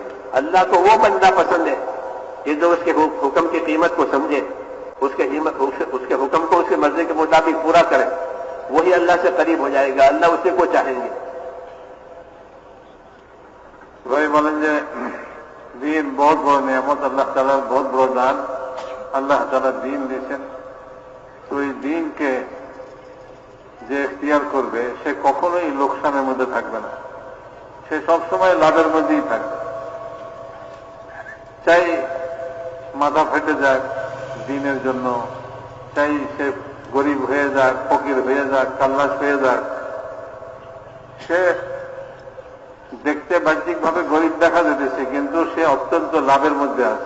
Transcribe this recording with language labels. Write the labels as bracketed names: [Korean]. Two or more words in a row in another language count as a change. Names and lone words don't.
[Urdu] اللہ کو وہ بندہ پسند ہے کہ جو اس کے حکم کی قیمت کو سمجھے، اس کے حکم کو اس کے مرضی کے مطابق پورا کرے، وہی اللہ سے قریب ہو جائے گا، اللہ اسے کو چاہیں گے۔ وہی بولیں گے دین بہت بڑا نعمت، اللہ تعالیٰ بہت بڑا [Bangla] দান, আল্লাহ তাআলা দিন দিয়েছেন। তো এই দিনকে যে এখতিয়ার করবে সে কখনোই লোকসানের মধ্যে থাকবে না, সে সবসময় লাভের মধ্যেই থাকবে। চাই মাথা ফেটে যাক দিনের জন্য, চাই সে গরিব হয়ে যাক, ফকির হয়ে যাক, কাল্লাস হয়ে যাক, সে দেখতে বাহ্যিকভাবে গরিব দেখা যেতেছে কিন্তু সে অত্যন্ত লাভের মধ্যে আছে।